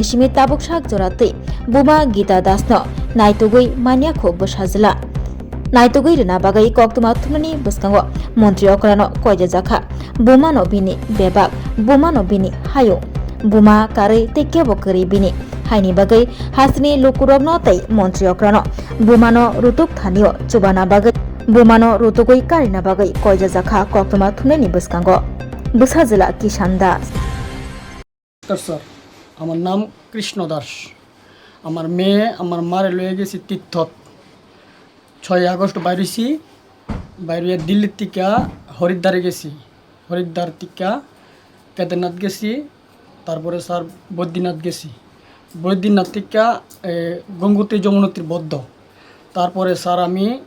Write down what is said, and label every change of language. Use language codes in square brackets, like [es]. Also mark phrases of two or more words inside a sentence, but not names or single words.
[trp] सिमि ताबुकसाक जरातै बुमा गीता दासनो नाइतुगै मान्याखौ बसाजला नाइतुगै रिना बागै कक्टमा थुमनि बसकांगो मन्त्री अक्रानो कयजा जाखा बुमानो बिनि बेबाक बुमानो बिनि हायो बुमा कारै तेकेबो करि बिनि हाइनि बागै हासनि लुकुरगनो तै मन्त्री अक्रानो बुमानो रुतुक थानियो चुबाना बागै बुमानो रुतुगै कारिना बागै कयजा जाखा कक्टमा थुमनि बसकांगो बसाजला किसान दास। [bn] স্যার, আমার নাম কৃষ্ণ দাস। আমার মেয়ে আমার মারে লয়ে গেছি তীর্থত 6 আগস্ট বাইরেছি বাইরে দিল্লির থেকে হরিদ্বারে গেছি হরিদ্বার থেকে কেদারনাথ গেছি তারপরে স্যার বদ্রীনাথ গেছি বদ্রীনাথ থেকে গঙ্গোত্রী যমুনোত্রী বদ্ধ তারপরে স্যার আমি